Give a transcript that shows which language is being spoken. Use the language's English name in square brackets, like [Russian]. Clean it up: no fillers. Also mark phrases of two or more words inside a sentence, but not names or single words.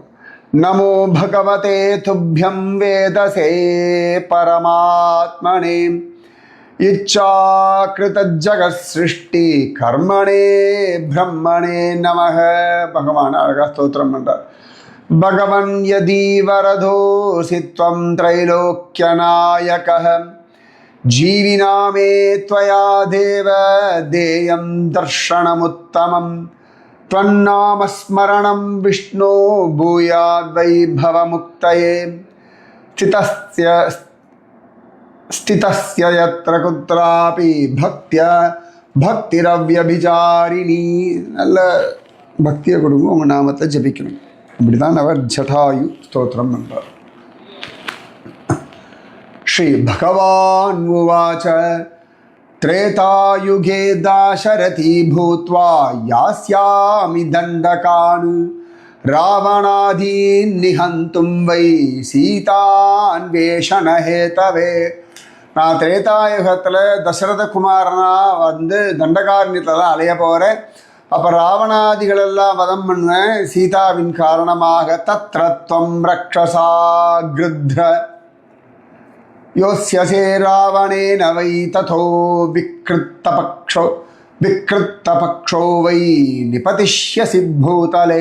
[Sanskrit] नमो भगवते तुभ्यं वेधसे परमात्मने इच्छाकृत जगत् सृष्टि कर्मणे ब्रह्मणे नमः. [Tamil] பகவான் அழகா ஸ்தோத்திரம் பண்றார். [Sanskrit] भगवन् यदि वरदोऽसि त्वं त्रैलोक्यनायकः जीविनामे त्वया देव देयं दर्शनमुत्तमम्. त्वन्नामस्मरणं विष्णो भूयाद्वैभवमुक्तये स्थितस्य यत्र कुत्रापि பக்திரவ்யபிசாரிணி. [Tamil] நல்ல பக்தியை கொடுங்க, உங்கள் நாமத்தை ஜபிக்கணும். இப்படிதான் அவர் ஜட்டாயு ஸ்தோத்திரம் என்றார். [Sanskrit] श्री भगवान् उवाच त्रेतायुगे दाशरथी भूत्वा यास्यामि दण्डकान् रावणादीन् निहन्तुं वै सीतान्वेषणहेतवे. [Tamil] நான் திரேதாயுகத்தில் தசரத குமாரனா வந்து தண்டகாரண்யத்தில் அலைய போகிறேன். அப்போ ராவணாதிகளெல்லாம் வதம் பண்ணுவேன் சீதாவின் காரணமாக. [Sanskrit] तत्रत्वं रक्षसा गृध्र योत्स्यसे रावणेन वै ततो विकृत्तपक्षो वै निपतिष्यसि भूतले.